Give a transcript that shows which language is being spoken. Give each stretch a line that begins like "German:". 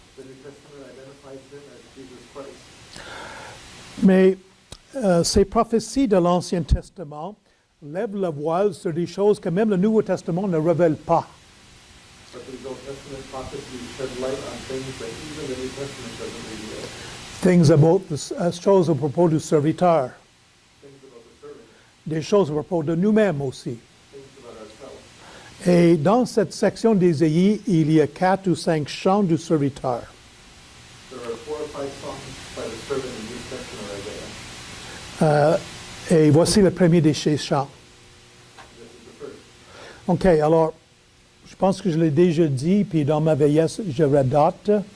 English: The New Testament identifies him as Jesus Christ.
French: Mais ces prophéties de l'Ancien Testament lève le voile sur des choses que même le Nouveau Testament ne révèle pas.
English: But these Old Testament prophecies shed light on things that even the New Testament doesn't reveal. Things about
French: choses à propos du serviteur,
English: Things about the servant,
French: des choses à propos de nous-mêmes aussi.
English: things about ourselves.
French: Et dans cette section d'Ésaïe, il y a 4 ou 5 chants du serviteur.
English: There are 4 or 5 songs by the servant in this section of Isaiah.
French: Et voici le premier de ces chants.
English: This is the first.
French: OK, alors, je pense que je l'ai déjà dit, puis dans ma vieillesse, je redate.